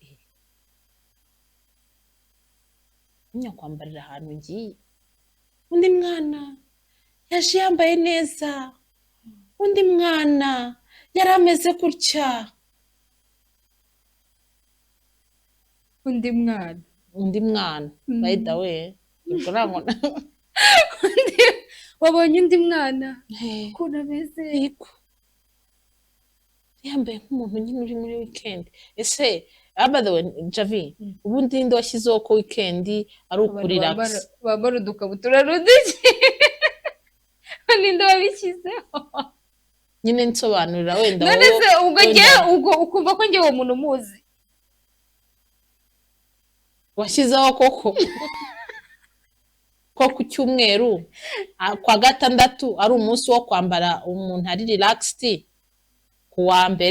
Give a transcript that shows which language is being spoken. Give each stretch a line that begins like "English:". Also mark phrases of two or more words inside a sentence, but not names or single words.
Kinyarwanda: kwambarira ahantu ugiye undi mwana yaje yambaye neza undi mwana yari ameze gutya undi mwana
English: by the way
Kinyarwanda: ubwo ntabwo wabonye undi mwana ukuntu ameze yambaye nk'umuntu nyine uri muri weekend ese
English: by the way
Kinyarwanda: Javi ubundi ninde washyizeho ko weekend ari ukurelax bambara udukabutura ruduke ninde wabishyizeho nyine nsobanurira wenda none se ubwo ukumva ko njye uwo muntu umuzi washyizeho koko ko ku cyumweru kwa gatandatu ari umunsi wo kwambara umuntu ari relaxed ku wa mbere